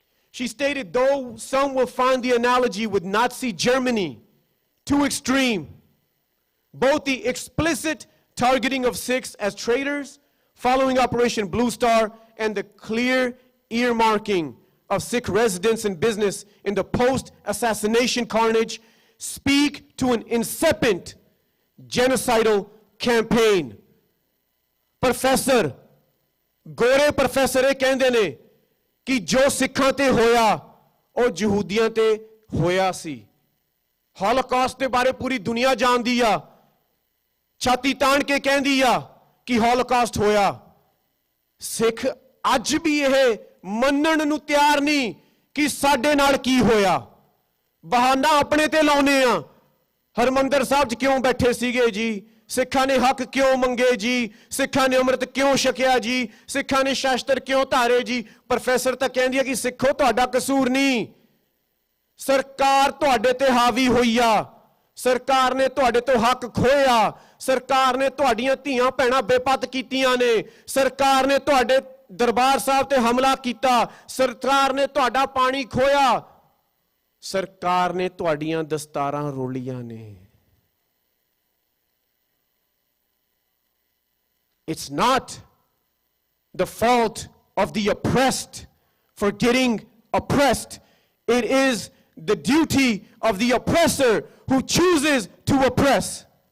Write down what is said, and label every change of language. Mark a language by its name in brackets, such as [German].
[English] She stated, though some will find the analogy with Nazi Germany too extreme, both the explicit targeting of Sikhs as traitors following Operation Blue Star and the clear earmarking of Sikh residents and business in the post-assassination carnage speak to an incipient genocidal campaign. [Punjabi] Professor, ਗੋਰੇ professor ਇਹ ਕਹਿੰਦੇ ਨੇ ਕਿ ਜੋ ਸਿੱਖਾਂ ਤੇ ਹੋਇਆ ਉਹ ਯਹੂਦੀਆਂ ਤੇ ਹੋਇਆ ਸੀ। ਹੌਲੋਕਾਸਟ ਦੇ ਬਾਰੇ ਪੂਰੀ ਦੁਨੀਆ ਜਾਣਦੀ ਆ, ਛਾਤੀ ਤਾਣ ਕੇ ਕਹਿੰਦੀ ਆ ਕਿ ਹੌਲੋਕਾਸਟ ਹੋਇਆ। ਸਿੱਖ ਅੱਜ ਵੀ ਇਹ ਮੰਨਣ ਨੂੰ ਤਿਆਰ ਨਹੀਂ ਕਿ ਸਾਡੇ ਨਾਲ ਕੀ ਹੋਇਆ। ਬਹਾਨਾ ਆਪਣੇ ਤੇ ਲਾਉਨੇ ਆ। ਹਰਮੰਦਰ ਸਾਹਿਬ 'ਚ ਕਿਉਂ ਬੈਠੇ ਸੀਗੇ ਜੀ, ਸਿੱਖਾਂ ਨੇ ਹੱਕ ਕਿਉਂ ਮੰਗੇ ਜੀ, ਸਿੱਖਾਂ ਨੇ ਅੰਮ੍ਰਿਤ ਕਿਉਂ ਛਕਿਆ ਜੀ, ਸਿੱਖਾਂ ਨੇ ਸ਼ਾਸਤਰ ਕਿਉਂ ਧਾਰੇ ਜੀ। ਪ੍ਰੋਫੈਸਰ ਤਾਂ ਕਹਿੰਦੀ ਹੈ ਕਿ ਸਿੱਖੋ ਤੁਹਾਡਾ ਕਸੂਰ ਨਹੀਂ, ਸਰਕਾਰ ਤੁਹਾਡੇ ਤੇ ਹਾਵੀ ਹੋਈ ਆ, ਸਰਕਾਰ ਨੇ ਤੁਹਾਡੇ ਤੋਂ ਹੱਕ ਖੋਇਆ, ਸਰਕਾਰ ਨੇ ਤੁਹਾਡੀਆਂ ਧੀਆਂ ਭੈਣਾਂ ਬੇਪੱਤ ਕੀਤੀਆਂ ਨੇ, ਸਰਕਾਰ ਨੇ ਤੁਹਾਡੇ ਦਰਬਾਰ ਸਾਹਿਬ ਤੇ ਹਮਲਾ ਕੀਤਾ, ਸਰਕਾਰ ਨੇ ਤੁਹਾਡਾ ਪਾਣੀ ਖੋਇਆ, ਸਰਕਾਰ ਨੇ ਤੁਹਾਡੀਆਂ ਦਸਤਾਰਾਂ ਰੋਲੀਆਂ ਨੇ। [English] It's not the fault of the oppressed for getting oppressed. It is the duty of the oppressor who chooses to oppress.